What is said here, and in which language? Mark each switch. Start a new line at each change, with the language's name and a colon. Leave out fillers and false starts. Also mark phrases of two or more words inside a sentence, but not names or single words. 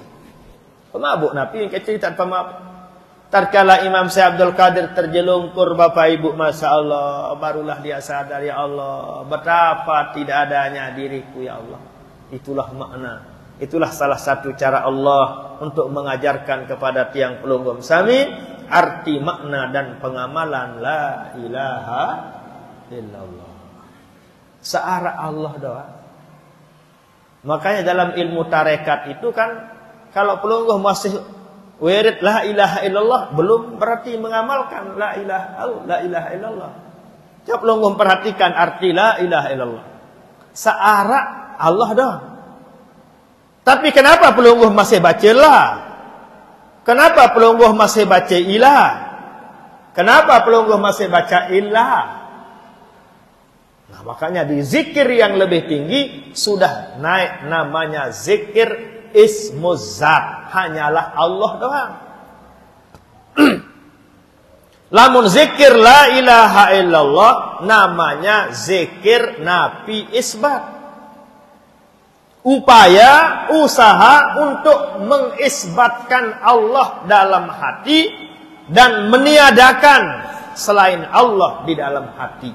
Indonesian: Pemabuk Nabi yang cerita pemabuk. Tatkala Imam Syekh Abdul Qadir terjelungkur Bapak Ibu,
Arabic: ما شاء الله,
Indonesian: barulah dia sadar,
Arabic: يا الله,
Indonesian: betapa tidak adanya diriku,
Arabic: يا الله.
Indonesian: Itulah makna, itulah salah satu cara Allah untuk mengajarkan kepada
Sasak: tiang pelunggum sami
Indonesian: arti makna dan pengamalan
Arabic: لا إله إلا الله.
Indonesian: Searah Allah doang. Makanya dalam ilmu tarekat itu kan, kalau pelungguh masih wirid
Arabic: لا إله إلا الله,
Indonesian: belum berarti mengamalkan
Arabic: لا إله إلا الله.
Indonesian: Coba pelungguh perhatikan arti
Arabic: لا إله إلا الله.
Indonesian: Searah Allah doang. Tapi kenapa pelungguh masih baca la? Kenapa pelungguh masih baca ilah? Kenapa pelungguh masih baca illah? Nah, makanya di zikir yang lebih tinggi sudah naik namanya zikir
Arabic: اسم الذات,
Indonesian: hanyalah Allah doang. Lamun zikir
Arabic: لا إله إلا الله
Indonesian: namanya zikir
Arabic: نفي إثبات.
Indonesian: Upaya, usaha untuk mengisbatkan Allah dalam hati dan meniadakan selain Allah di dalam hati.